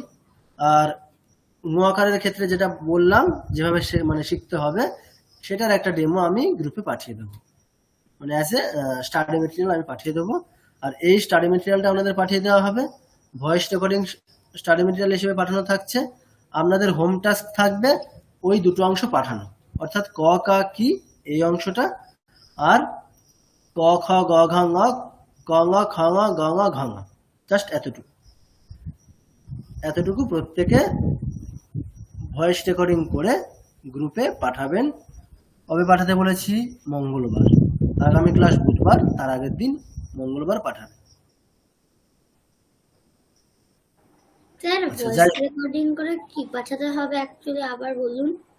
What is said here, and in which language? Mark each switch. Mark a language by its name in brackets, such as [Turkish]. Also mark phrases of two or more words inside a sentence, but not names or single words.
[Bangla] আর ঙকারের ক্ষেত্রে যেটা বললাম যেভাবে মানে শিখতে হবে সেটার একটা ডেমো আমি গ্রুপে পাঠিয়ে দেবো, মানে [English] as a study material [Bangla] আমি পাঠিয়ে দেবো। আর এই [English] study materialটা [Bangla] আপনাদের পাঠিয়ে দেওয়া হবে, [English] voice recording study material [Bangla] হিসেবে পাঠানো থাকছে। আপনাদের [English] home task [Bangla] থাকবে ওই দুটো অংশ পাঠানো, অর্থাৎ ক কা কি এই অংশটা, আর ক খ গ ঘ ঙ, ক ঙ খ ঙ গ ঙ ঘ ঙ, জাস্ট এতটুকু প্রত্যেকে [English] voice recording [Bangla] করে গ্রুপে পাঠাবেন। কবে পাঠাতে বলেছি? মঙ্গলবার। আগামী ক্লাস বুধবার, তার আগের দিন মঙ্গলবার পাঠাবেন। স্যার, [English] voice recording [Bangla] করে কি পাঠাতে হবে অ্যাকচুয়ালি আবার বলুন।